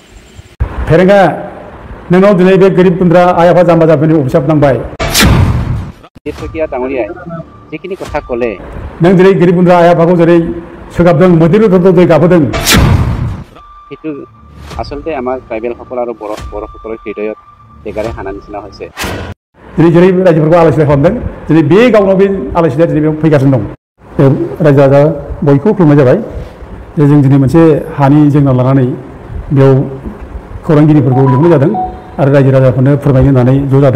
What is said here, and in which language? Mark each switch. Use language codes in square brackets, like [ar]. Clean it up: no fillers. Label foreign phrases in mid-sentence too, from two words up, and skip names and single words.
[brx] फेरेंगा नोंनाव दिनै बे गोरिब गुन्द्रा आइ आफा जाम्बा जाम्बिनि अभिशाप नांबाय जिखिनि खोथा कले नों दिनै गोरिब गुन्द्रा आइ आफाखौ जेरै सोगाबदों मोदैल' दै गाबहोदों [as] সেইটো আচলতে আমাৰ ট্ৰাইবেল সকল আৰু বৰ' সকলৰ হৃদয়ত টেগাৰে হানা নিচিনা হৈছে। [brx] दिनै जेरै रायजोफोरखौ आलाय सिलाय खालामदों दिनै बे गावनाव बे आलाय सिलाया दिनै बेयाव फैगासिनो दं। रायजो राजा बयखौबो खुलुमनाय जाबाय जे जों दिनै मोनसे हानि जेंना लानानै बेयाव खौरांगिरिफोरखौ लिंहरनाय जादों आरो रायजो राजाफोरनो फोरमायनो होननानै ज' जादों।